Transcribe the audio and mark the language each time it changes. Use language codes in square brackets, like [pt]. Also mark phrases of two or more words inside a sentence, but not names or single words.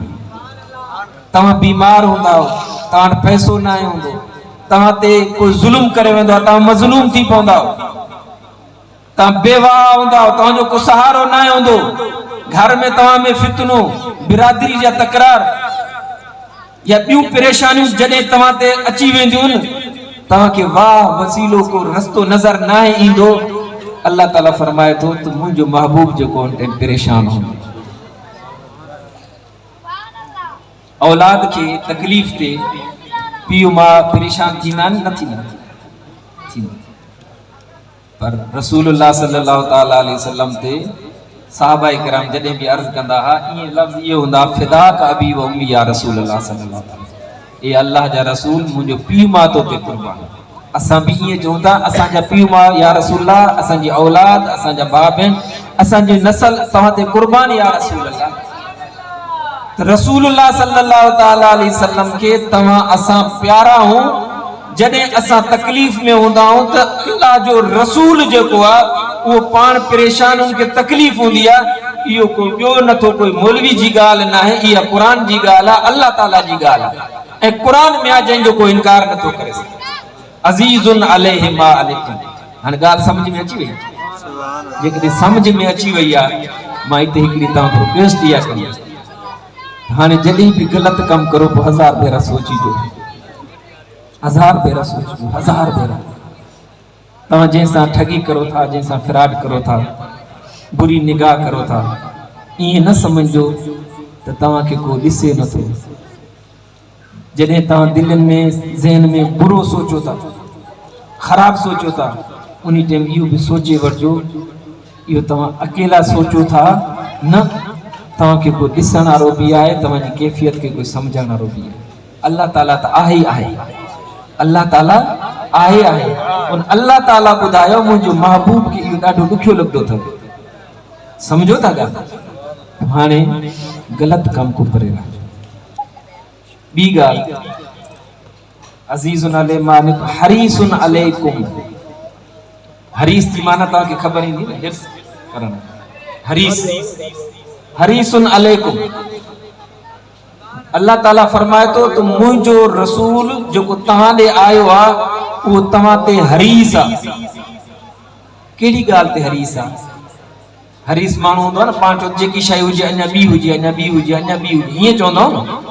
[sd] तव्हां बीमार हूंदा हो, तव्हां वटि पैसो न आहे हूंदो, तव्हां ते कोई ज़ुल्म करे वेंदो आहे, तव्हां मज़लूम थी पवंदा हो, तव्हां बेवाह हूंदा हो, तव्हांजो को सहारो न आहे हूंदो, घर में तव्हां में फितनो, बिरादरी जा तकरार, या ॿियूं परेशानियूं जॾहिं तव्हां ते अची वेंदियूं न, तव्हांखे वाह वसीलो को रस्तो नज़र न ईंदो, अल्लाह ताला फरमाए थो त मुंहिंजो महबूब जेको उन ते परेशान हूंदो। औलाद खे तकलीफ़ ते पीउ माउ परेशान थींदा आहिनि, न थींदा, पर रसूलुल्लाह [ar] صلى الله تعالى عليه وسلم [sd] ते सहाबा इकराम जॾहिं बि अर्ज़ कंदा हुआ, ईअं लफ़्ज़ इहो हूंदा, [ar] فداك أبي وأمي يا رسول الله صلى الله تعالى, [sd] ए अल्लाह जा रसूल मुंहिंजो पीउ माउ तो ते कुर्बान। असां बि ईअं चऊं था, असांजा पीउ माउ [ar] يا رسول الله, [sd] असांजी औलाद, असांजा भाउ भेण, असांजी नस्ल तव्हां ते कुर्बान [ar] يا رسول الله. [sd] रसूलुल्लाह [ar] صلى الله تعالى عليه وسلم [sd] के तव्हां असां प्यारा हूं, जॾहिं असां तकलीफ़ में हूंदा आहियूं त अल्लाह जो रसूल जेको आहे उहो पाण परेशान, उनखे तकलीफ़ हूंदी आहे, इहो कोई ॿियो नथो, कोई मौलवी जी ॻाल्हि न आहे, इहा क़ुरान जी ॻाल्हि आहे, अल्लाह ताला जी ॻाल्हि आहे, ऐं क़ुरान में आहे जंहिंजो कोई इनकार नथो करे सघे। [ar] عزيز عليه ما عليكم. [sd] हाणे ॻाल्हि सम्झ में अची वई? जेकॾहिं सम्झ में अची वई आहे, मां हिते हिकिड़ी तव्हांखे रिक्वेस्ट इहा कई, हाणे जॾहिं बि ग़लति कमु करो पोइ 1000 भेरा सोचिजो, 1000 भेरा सोचिजो, 1000 भेरा। तव्हां जंहिंसां ठगी करो था, जंहिंसां फ्रॉड करो था, बुरी निगाह करो था, ईअं न सम्झो त तव्हांखे को ॾिसे नथो। जॾहिं तव्हां दिलनि में ज़हन में बुरो सोचो था, ख़राब सोचो था, उन टाइम इहो बि सोचे वठिजो, इहो तव्हां अकेला सोचो था न, तव्हांखे कोई ॾिसण वारो बि आहे, तव्हांजी कैफ़ियत खे कोई सम्झण वारो बि आहे। अल्लाह ताला त आहे ई आहे, अल्लाह ताला आहे। उन अल्लाह ताला ॿुधायो मुंहिंजो महबूब खे इहो ॾाढो ॾुखियो लॻंदो अथव। सम्झो था ॻाल्हि? हाणे ग़लति कम को परे रहिजो। ॿी ॻाल्हि, [ar] عزيز عليه ما عليكم حريص عليكم. [sd] हरीस जी माना तव्हांखे ख़बर ईंदी न, हिर्स करणु। [ar] حريص، حريص عليكم. [sd] अल्लाह ताला फरमाए थो त मुंहिंजो रसूल जेको तव्हां ॾे आयो आहे उहो तव्हां ते हरीस आहे। कहिड़ी ॻाल्हि ते हरीस आहे? हरीस माण्हू हूंदो आहे न, पाण चओ जेकी शइ हुजे अञा ॿी हुजे, अञा ॿी हुजे, अञा ॿी हुजे, ईअं चवंदा आहियूं न।